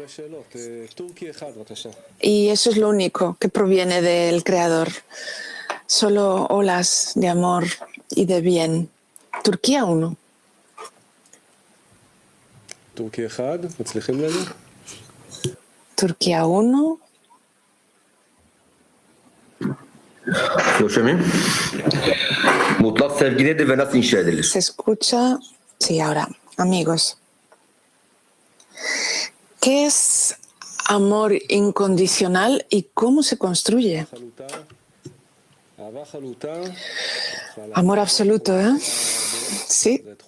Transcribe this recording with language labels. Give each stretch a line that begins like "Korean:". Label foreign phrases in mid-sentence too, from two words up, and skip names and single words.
Spanish: Y eso es lo único que proviene del Creador. Solo olas de amor y de bien. Turquía 1. Turquía 1.
Turkish: Mutlak sevgi nedir ve nasıl inşa edilir?
Spanish: Se escucha. Sí, ahora, amigos. ¿Qué es amor incondicional y cómo se construye? Amor absoluto, ¿eh? Sí.